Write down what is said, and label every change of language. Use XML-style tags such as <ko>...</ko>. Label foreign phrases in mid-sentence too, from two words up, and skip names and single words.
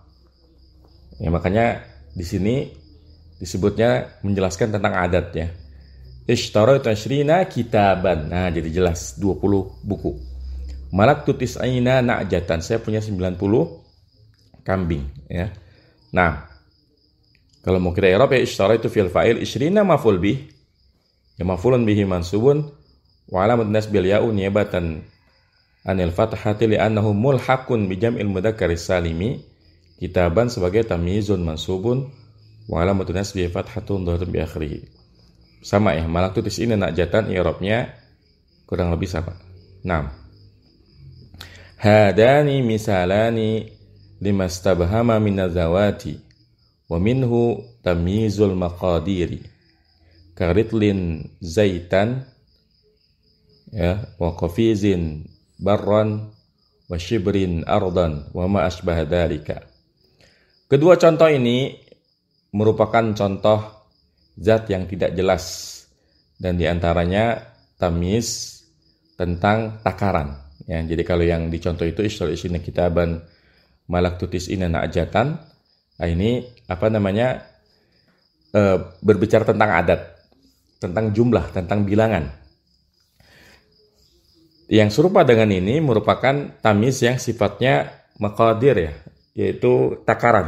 <id>Ya, makanya di sini disebutnya menjelaskan tentang adatnya.</id> <ar>اشتريت 20 كتابا.</ar> <id>Nah, jadi jelas 20 buku.</id> <ar>ملكت 90 نعجة.</ar> <id>Saya punya 90 kambing ya. Nah, kalau mau kita i'rab ya</id> <ar>اشتريت فعل فاعل 20 مفعول به. Ya مفعول به منصوب وعلامة نصبه الياء نيابة عن الفتحة لأنه ملحق بجمع المذكر السالم. Kitaban sebagai تمييز منصوب وعلامة نصبه فتحة ظاهرة بآخره.</ar> <id>Sama ya,</id> <ar>ملكت 90 نعجة</ar> <id>i'rabnya kurang lebih sama.</id> <ar>Nah, هذان مثالان لما استبهم من الذوات ومنه تمييز المقادير كرطل زيتا ya وقفيز برا وشبر أرضا وما أشبه ذلك.</ar> <id>Kedua contoh ini merupakan contoh zat yang tidak jelas, dan diantaranya tamyiz tentang takaran ya. Jadi kalau yang dicontoh itu</id> <ar>اشتريت كتابا ملكت 90 نعجة,</ar> <id>nah ini berbicara tentang adat, tentang jumlah, tentang bilangan. Yang serupa dengan ini merupakan tamyiz yang sifatnya maqadir ya, yaitu takaran.</id>